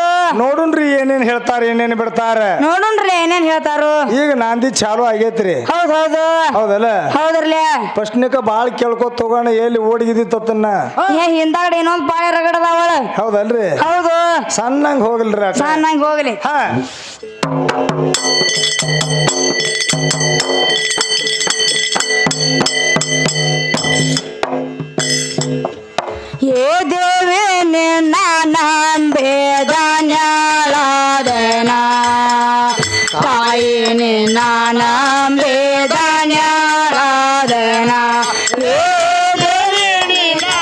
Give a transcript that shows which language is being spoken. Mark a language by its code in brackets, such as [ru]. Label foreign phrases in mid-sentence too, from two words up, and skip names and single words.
[kn] ನೋಡುನ್ರಿ ಏನೇನ್ ಹೇಳ್ತಾರ ಏನೇನ್ ಬಿಡ್ತಾರ ನೋಡುನ್ರಿ ಏನೇನ್ ಹೇಳ್ತಾರು ಈಗ ನಾಂದಿ ಚಾಲು ಆಗೇತ್ರಿ ಹೌದೌದು ಹೌದಲ್ಲ ಹೌದ್ರಲ್ಲೇ ಫಸ್ಟ್ನಿಕ ಬಾಳ ಕೇಳ್ಕೊತ ತಗೋಣ ಎಲ್ಲಿ ಓಡಿಗಿದಿತ್ತನ್ನ ಹಿಂದಾಗಡೆ ಇನ್ನೊಂದ್ ಪಾಳೆ ರಗಡದವಳ ಹೌದಲ್ರಿ ಹೌದು ಸಣ್ಣಂಗ್ ಹೋಗಲ್ರಿ ಸಣ್ಣಂಗ್ ಹೋಗ್ಲಿ ಹಾ ಏ ದೇವಿ ನಿನ್ನ ನಂಬೇದ ನ್ಯಾಳಾದನ ತಾಯಿ ನಿನ್ನ ನಂಬೇದ ನ್ಯಾಳಾದನ ಏ ದೇವಿ ನಿನ್ನ